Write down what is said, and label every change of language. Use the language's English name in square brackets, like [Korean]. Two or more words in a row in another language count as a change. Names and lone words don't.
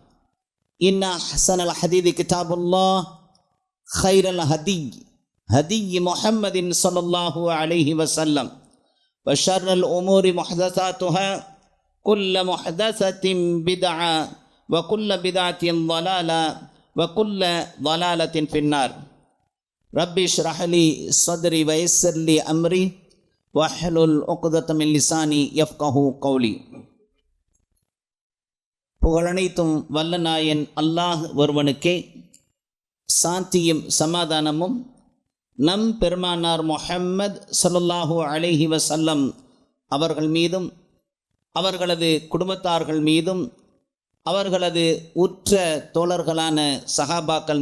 [Arabic] إن أحسن الحديث كتاب الله خير الهدي هدي محمد صلى الله عليه وسلم وشر الأمور محدثاتها كل محدثة بدعة وكل بدعة ضلالة وكل ضلالة في النار ربي اشرح لي صدري ويسر لي أمري واحلل عقدة من لساني يفقهوا قولي. [Tamil] புகழனைத்தும் வல்ல நாயன் அல்லாஹ் ஒருவனுக்கே, சாந்தியும் சமாதானமும் நம் பெருமானார் முஹம்மது [Arabic] صلى الله عليه وسلم [Tamil] அவர்கள் மீதும் அவர்களது குடும்பத்தார்கள் மீதும் அவர்களது உற்ற தோழர்களான சஹாபாக்கள்